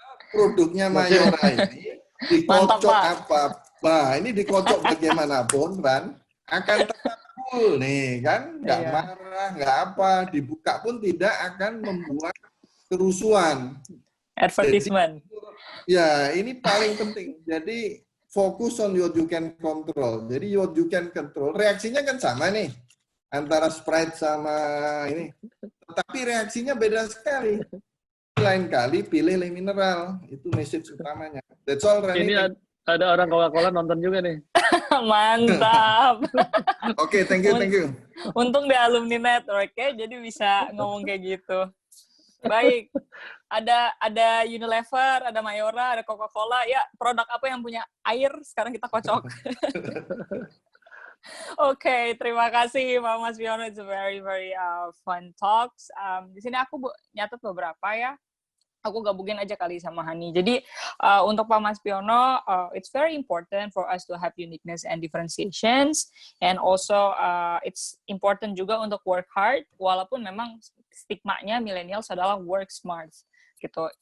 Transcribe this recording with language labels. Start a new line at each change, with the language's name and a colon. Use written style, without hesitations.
Indonesian: Produknya Mayora ini dikocok apa? Nah ini dikocok bagaimanapun, Ran, akan tetap cool nih kan? Nggak marah, nggak apa, dibuka pun tidak akan membuat kerusuhan.
English: Advertisement.
Indonesian: Jadi, ya, ini paling penting. Jadi fokus
English: on what you can control.
Indonesian: Jadi
English: what you can control,
Indonesian: reaksinya kan sama nih antara Sprite sama ini. Tetapi reaksinya beda sekali. Lain kali pilih Le Mineral. Itu message utamanya.
English: That's all,
Indonesian: Rani. Ini ada orang Coca-Cola nonton juga nih. Mantap.
English: Oke, thank you.
Indonesian: Untung di alumni network ya, jadi bisa ngomong kayak gitu. Baik. Ada Unilever, ada Mayora, ada Coca-Cola. Ya, produk apa yang punya air sekarang kita kocok. Oke, terima kasih Pak Mas Piono.
English: It's a very very fun talks.
Indonesian: Di sini aku nyatet beberapa ya. Aku gabungin aja kali sama Hani. Jadi untuk Pak
English: Mas Piono, it's very important for us to have uniqueness and differentiations, and also it's important
Indonesian: juga untuk
English: work hard,
Indonesian: walaupun memang stigmanya millennials adalah
English: work smart
Indonesian: gitu.